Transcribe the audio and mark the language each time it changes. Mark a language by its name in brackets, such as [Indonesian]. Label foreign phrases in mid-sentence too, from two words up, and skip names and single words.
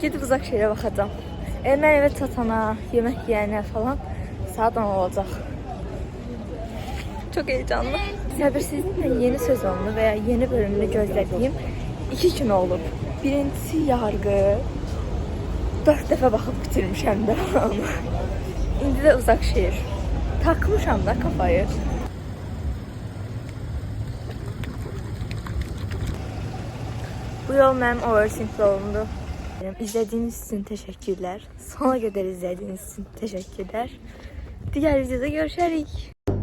[Azerbaijani] Gedib uzaq şehirə baxacağım. Mən evə çatana, yemək yeyənə falan saat 10 olacaq. [Turkish] Çok heyecanlı. [Azerbaijani] Səbirsizliklə yeni sezonunu veya yeni bölümünü gözlədiyim 2 gün olub. Birincisi yargı. 4 dəfə baxıb bitirmişəm də onu. İndi də uzaq şehir. Takmışam da kafayı. Bu yol mənim overthink yolumdur. [Turkish] İzlediğiniz için teşekkürler. Sona kadar izlediğiniz için teşekkürler. Diğer videoda görüşürüz.